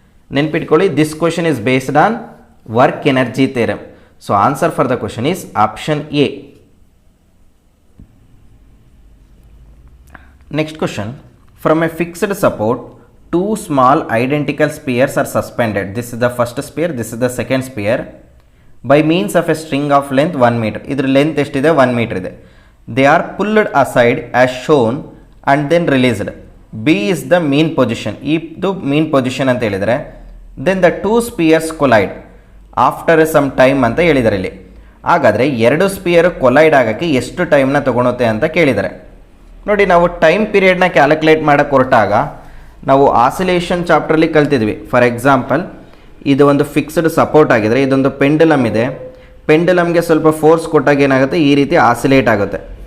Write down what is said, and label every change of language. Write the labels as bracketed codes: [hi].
[en] ನೆನ್ಪಿಟ್ಕೊಳ್ಳಿ, this question is based on work energy theorem. So answer for the question is option A. Next question, from a fixed support 2 small identical spheres are suspended. This is the first sphere, this is the second sphere. By means of a string of length 1 meter. [kn] ಇದರ length ಎಷ್ಟಿದೆ, 1 meter ಇದೆ. [en] They are pulled aside as shown and then released. B is the mean position. [kn] ಇದು mean position ಅಂತ ಹೇಳಿದರೆ, [en] then the 2 spheres collide after some time [kn] ಅಂತ ಹೇಳಿದ್ದಾರೆ ಇಲ್ಲಿ. ಹಾಗಾದರೆ 2 ಸ್ಪಿಯರ್ ಕೊಲೈಡ್ ಆಗೋಕ್ಕೆ ಎಷ್ಟು ಟೈಮ್ನ ತೊಗೊಳುತ್ತೆ ಅಂತ ಕೇಳಿದ್ದಾರೆ. ನೋಡಿ, ನಾವು ಟೈಮ್ ಪೀರಿಯಡ್ನ ಕ್ಯಾಲ್ಕುಲೇಟ್ ಮಾಡೋಕ್ಕೆ ಹೊರಟಾಗ ನಾವು ಆಸಿಲೇಷನ್ ಚಾಪ್ಟ್ರಲ್ಲಿ ಕಲ್ತಿದ್ವಿ. ಫಾರ್ ಎಕ್ಸಾಂಪಲ್, ಇದು ಒಂದು ಫಿಕ್ಸ್ಡ್ ಸಪೋರ್ಟ್ ಆಗಿದ್ರೆ ಇದೊಂದು ಪೆಂಡುಲಮ್ ಇದೆ, ಪೆಂಡುಲಮ್ಗೆ ಸ್ವಲ್ಪ ಫೋರ್ಸ್ ಕೊಟ್ಟಾಗ ಏನಾಗುತ್ತೆ, ಈ ರೀತಿ ಆಸಿಲೇಟ್ ಆಗುತ್ತೆ.